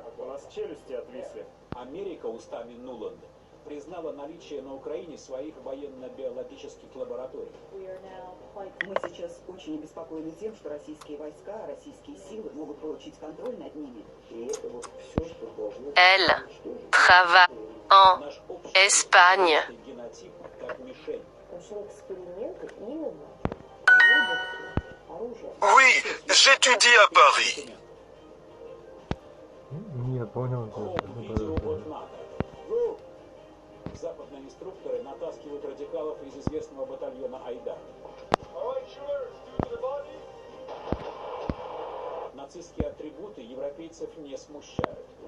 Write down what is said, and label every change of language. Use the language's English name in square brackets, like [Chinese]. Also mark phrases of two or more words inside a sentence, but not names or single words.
[Russian] У нас челюсти отвисли. Америка устами Нуланда признала наличие на Украине своих военно-биологических лабораторий. Мы сейчас очень обеспокоены тем, что российские войска, российские силы могут получить контроль над ними. И это вот все, что должно... [French] Elle travaille en [Russian] Наш [French] Espagne. [Russian] генотип как мишень. Эксперименты именно выработки оружия. [French] Oui, j'étudie à Paris. [Russian] Нет, понял. Видео от НАТО. Западные инструкторы натаскивают радикалов из известного батальона Айдар. Нацистские атрибуты европейцев не смущают.